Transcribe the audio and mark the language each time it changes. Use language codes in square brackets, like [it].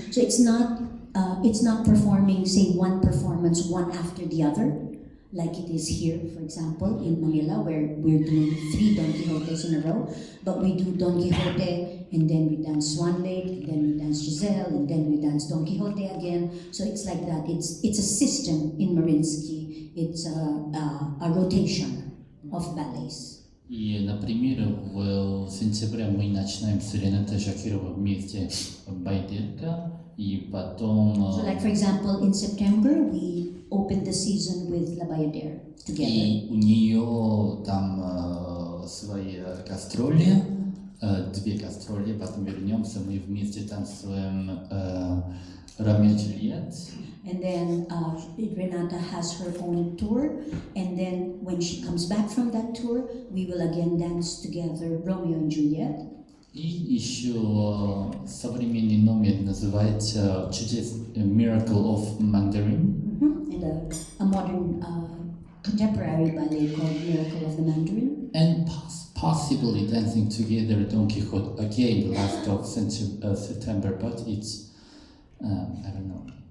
[en] So it's not performing, say, one performance one after the other, like it is here, for example, in Manila, where we're doing 3 Don Quixotes in a row. But we do Don Quixote, and then we dance Swan Lake, and then we dance Giselle, and then we dance Don Quixote again. So it's like that. It's a system in Mariinsky. It's a rotation of ballets. [ru] И, например, в сентябре мы начинаем с Ренатой Шакировой вместе «Байдерка», и потом... [en] So like, for example, in September, we opened the season with La Bayadere together. [ru] И у нее там свои гастроли, 2 гастроли, потом вернемся, мы вместе танцуем Ромео и Джульетт. [en] And then Renata has her own tour, and then when she comes back from that tour, we will again dance together Romeo and Juliet. [ru] И еще современный номер называется Miracle of Mandarin. [en] And a modern contemporary ballet called Miracle of the Mandarin. And possibly dancing together Don Quixote again the last of September, but it's I don't know.